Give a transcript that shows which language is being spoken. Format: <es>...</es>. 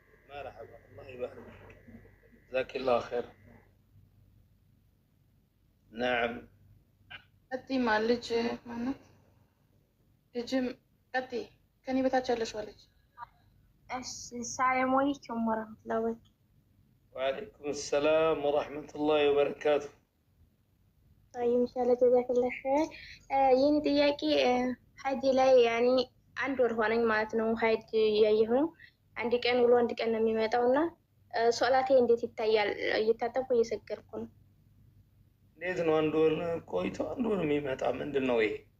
<ar>መርሐባ አላህ ይባርክ ጀዛከላህ ኸይር። نعم</ar> <am>ቀጥይ ልጅ ማለት ልጅም ቀጥይ ከኔ በታች ያለሽ ልጅ። እሺ</am> <ar>ሰላም አለይኩም ወራህመቱላሂ ወበረካቱ። وعليكم السلام ورحمة الله وبركاته. طيب إن شاء الله جزاك الله خير.</ar> <am>የኔ ጥያቄ ሀጅ ላይ ያኒ አንድ ወር ሆነኝ ማለት ነው። ሀጅ ያየሁ ነው። አንድ ቀን ውሎ አንድ ቀን ነው የሚመጣውና ሶላቴ እንዴት ይታያል? እየታጠብኩ እየሰገድኩ ነው። እንዴት ነው አንድ ወር ቆይቶ አንድ ወር የሚመጣ ምንድን ነው ይሄ?</am>